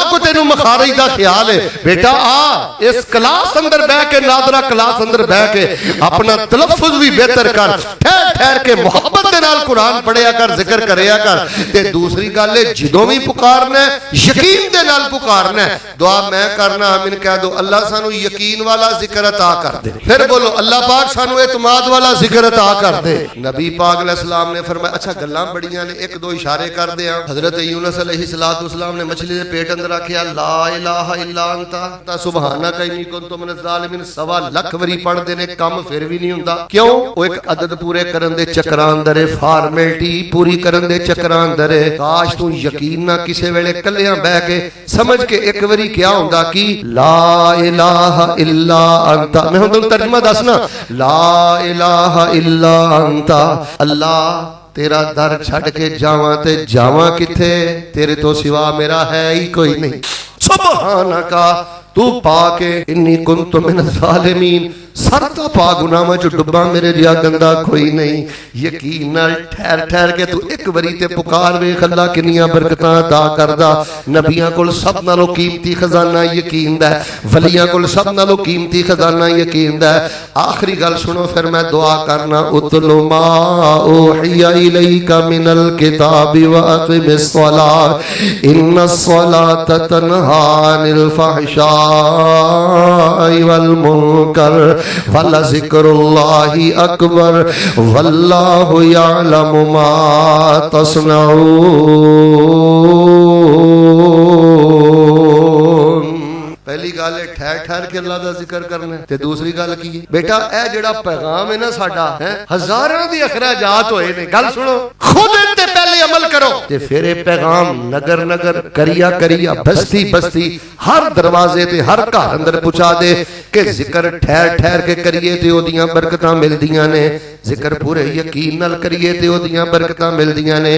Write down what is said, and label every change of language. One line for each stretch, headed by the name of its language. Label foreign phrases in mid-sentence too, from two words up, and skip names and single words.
Punjabi: کوئی تینوں مخارج دا خیال ہے بیٹا آ اس کلاس اندر بیٹھ کے نادرا کلاس اندر بیٹھ کے اپنا تلفظ بھی بہتر کر ٹھہر ٹھہر کے محبت دے نال قرآن پڑھیا کر ذکر کریا کر تے دوسری گل ہے جدوں بھی پکارنا یقین دے نال پکارنا دعا میں کرنا آمین کہہ دو اللہ سانوں یقین والا ذکر عطا کر دے فیر بولو اللہ پاک سانوں اعتماد والا ذکر عطا کر دے. نبی پاک علیہ السلام نے فرمایا اچھا گلاں بڑیاں نے اک دو اشارے کر دے حضرت یونس علیہ السلام نے مچھلی دے پیٹ اندر آکھیا
Arabic: لا إله إلا أنت سبحانك إني كنت من الظالمين
Punjabi: 1.25 لکھ واری پڑھدے نے کم فیر بھی نہیں ہوندا کیوں او اک عدد پورے کرن دے چکراں اندر ہے فارمیلٹی پوری کرن دے چکراں اندر ہے. کاش تو یقین نال کسے ویلے کلیاں بیٹھ کے سمجھ کے اک واری کیہ ہوندا کہ
Arabic: لا إله إلا أنت
Punjabi: میں ہن تہانوں ترجمہ دسنا
Arabic: لا إله إلا أنت
Punjabi: اللہ تیرا در چھڈ کے جاواں تے جاواں کتھے تیرے توں سوا میرا ہے ہی کوئی نہیں سبحانک تو پاک اے
Arabic: إني كنت من الظالمين
Punjabi: سر تا پا گناہ جو ڈبا میرے جیہا گندا کوئی نہیں. یقین نال ٹھہر ٹھہر کے تو اک واری تے پکار وے اللہ کنیاں برکتاں عطا کردا. نبیاں کول سب نالوں قیمتی خزانہ یقین دا ولیاں کول سب نالوں قیمتی خزانہ یقین دا. آخری گل سنو فیر میں دعا کرنا
Arabic: اتل ما أوحي إليك من الكتاب وأقم الصلاة إن الصلاة تنهى عن الفحشاء والمنكر ولذكر الله أكبر والله يعلم ما تصنعون.
Punjabi: پہلی گل ہے ٹھہر ٹھہر کے اللہ دا ذکر کرنا تے دوسری گل کی بیٹا اے جیہڑا پیغام ہے نا ساڈا ہے ہزاراں دے اخراجات ہوئے نے گل سنو خود تے پہلے عمل کرو تے فیر اے پیغام نگر نگر کریا کریا بستی بستی ہر دروازے تے ہر گھر اندر پہنچا دے کہ ذکر ٹھہر ٹھہر کے کریے تے اوہدیاں برکتاں ملدیاں نے ذکر پورے یقین نال کریے تے اوہدیاں برکتاں ملدیاں نے.